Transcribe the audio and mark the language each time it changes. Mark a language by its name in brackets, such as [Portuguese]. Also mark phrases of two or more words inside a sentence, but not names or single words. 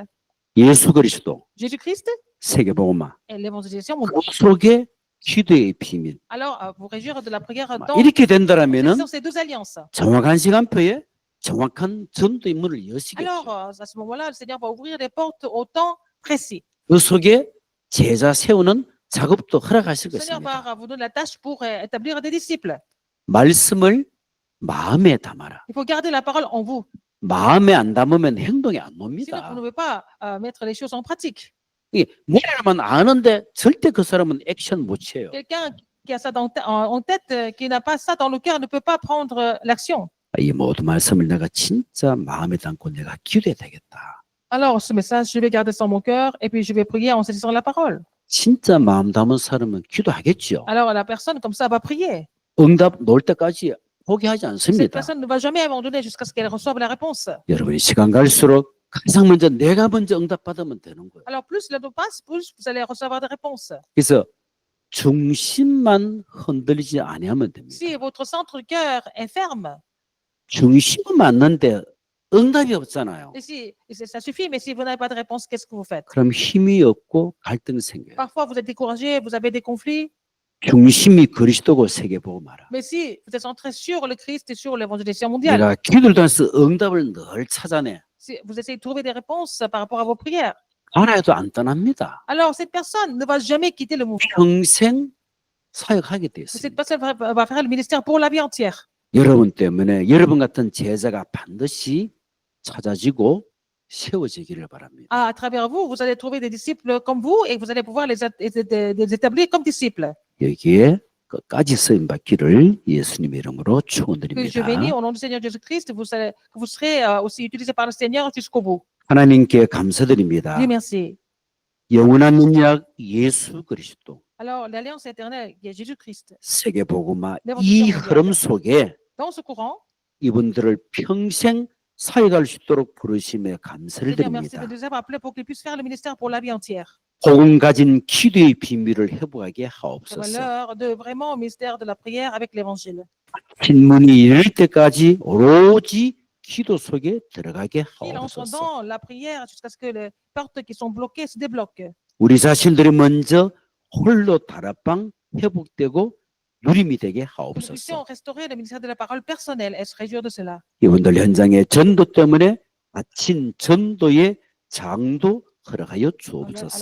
[Korean] 예수 그리스도, [French] Jésus-Christ [Korean] 세계복음화. [French] et l'évangélisation [Korean] 그 [French] mondiale. [Korean] 속에 기도의 비밀. [French] Alors, vous réjouir de la prière dans [Korean] 이렇게 된다라면은 [French] sur ces deux alliances. [Korean] 정확한 시간표에 정확한 전도의 문을 여시겠죠. [French] Alors, à ce moment-là, le Seigneur va ouvrir les portes au temps précis. [Korean] 그 속에 제자 세우는 작업도 [French] Le Seigneur [Korean] 허락하시겠습니다. [French] va vous donner la tâche pour établir des disciples. [Korean] 말씀을 마음에 담아라. [French] Il faut garder la parole en vous. [Korean] 마음에 안 담으면 행동이 안 [French] Sinon, vous [Korean] 놉니다. [French] ne pouvez pas mettre les choses en pratique. [Korean] 이 머리로만 아는데 절대 그 사람은 액션 못 취해요. [French] Quelqu'un qui a ça en tête, qui n'a pas ça dans le cœur, ne peut pas prendre l'action. [Korean] 이 모든 말씀을 내가 진짜 마음에 담고 내가 기도해야 되겠다. [French] Alors, ce message, je vais garder ça dans mon cœur et puis je vais prier en saisissant la parole. [Korean] 진짜 마음 담은 사람은 기도하겠죠. [French] Alors, la personne, comme ça, va prier. [Korean] 응답 놓을 때까지 포기하지 [French] Cette [Korean] 않습니다. [French] personne ne va jamais abandonner jusqu'à ce qu'elle reçoive la réponse. [Korean] 여러분이 시간 갈수록 가장 먼저 내가 먼저 응답받으면 되는 거예요. [French] Alors, plus le temps passe, plus vous allez recevoir des réponses. [Korean] 그래서 중심만 흔들리지 아니하면 됩니다. [French] Si votre centre du cœur est ferme, [Korean] 중심은 맞는데 응답이 없잖아요. [French] et si ça suffit, mais si vous n'avez pas de réponse, qu'est-ce que vous faites? [Korean] 그럼 힘이 없고 갈등이 생겨요. [French] Parfois, vous êtes découragé, vous avez des conflits, [Korean] 중심이 그리스도고 세계보고 말아. [French] mais si vous êtes centré sur le Christ et sur l'évangélisation mondiale, [Korean] 내가 기도를 통해서 응답을 늘 찾아내. [French] si vous essayez de trouver des réponses par rapport à vos prières, [Korean] 알아도 안 떠납니다. [French] alors cette personne ne va jamais quitter le mouvement. [Korean] 평생 사역하게 돼 [French] Cette [Korean] 있습니다. [French] personne va faire le ministère pour la vie entière. [Korean] 여러분 때문에 여러분 같은 제자가 반드시 찾아지고 세워지기를 바랍니다. [French] À travers vous, vous allez trouver des disciples comme vous et vous allez pouvoir les établir comme disciples. [Korean] 여기에 끝까지 쓰임 받기를 예수님의 이름으로 [French] Que je bénis [Korean] 축원드립니다. [French] au nom du Seigneur Jésus-Christ, que vous serez aussi utilisés par le Seigneur jusqu'au bout. [Korean] 하나님께 감사드립니다. [French] Dieu merci. [Korean] 영원한 능력 예수 그리스도 [French] Alors, l'alliance éternelle qui est Jésus-Christ, [Korean] 세계복음화 이 흐름 속에 [French] dans ce courant, [Korean] 이분들을 평생 사역할 수 있도록 부르심에 감사를 [French] Seigneur, merci de [Korean] 드립니다. [French] nous avoir appelés pour qu'ils puissent faire le ministère pour la vie entière. [Korean] 복음 가진 기도의 비밀을 회복하게 [French] C'est [Korean] 하옵소서. [French] l'heure de vraiment au ministère de la prière avec l'évangile. [Korean] 흰문이 열릴 때까지 오로지 기도 속에 들어가게 [French] Il entre [Korean] 하옵소서. [French] dans la prière jusqu'à ce que les portes qui sont bloquées se débloquent. [Korean] 우리 자신들이 먼저 홀로 다락방 회복되고 누림이 되게 [French] Que nous puissions [Korean] 하옵소서. [French] restaurer le ministère de la parole personnelle et se réjouir de cela. [Korean] 이분들 현장의 전도 때문에 아침 전도의 장도 허락하여 주옵소서.